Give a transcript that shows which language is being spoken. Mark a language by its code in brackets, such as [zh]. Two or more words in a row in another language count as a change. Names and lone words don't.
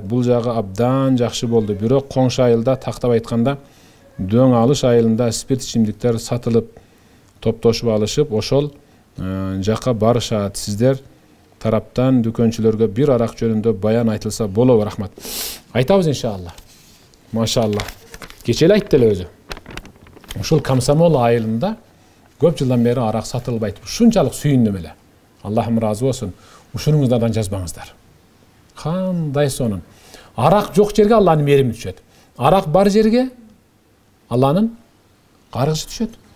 [ky] Бул жагы абдан жакшы болду. Бирок коңшу айылда, тактап айтканда, Дөң Алыш айылында спирт ичимдиктер сатылып, топтошуп алышып, ошол жака барышат. Сиздер тараптан дүкөнчүлөргө бир арак жөнүндө баян айтылса болобу? Рахмат. Айтабыз иншалла. Maşallah. Geçeli aytты эле өзү. Ушул Комсомол айылында көп жылдан бери арак сатылбайт. Ушунчалык сүйүндүм эле. Аллахым разы болсун. Ушунуңуздардан жазбаңыздар. Кандай сонун. Арак жок жерге Алланын мерими түшөт. Арак бар жерге Алланын каргышы түшөт.